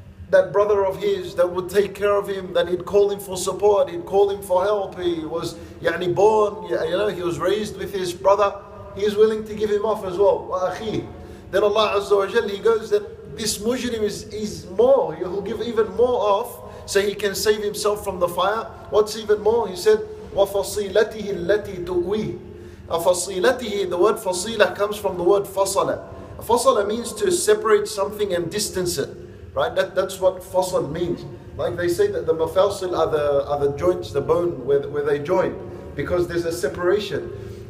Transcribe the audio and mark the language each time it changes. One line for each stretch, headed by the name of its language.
English: That brother of his that would take care of him, that he'd call him for support, he'd call him for help, he was born, he was raised with his brother, he's willing to give him off as well.
Arabic: وَأَخِيهِ.
English: Then Allah Azza wa Jal, He goes that this mujrim is more, he'll give even more off so he can save himself from the fire. What's even more? He said,
Arabic: وَفَصِيلَتِهِ الَّتِي تُؤْوِيهِ.
English: فَصِيلَتِهِ, the word fasila comes from the word fasala. Fasala means to separate something and distance it. Right, that's what fasal means. Like they say that the mafalsil are the joints, the bone where they join, because there's a separation.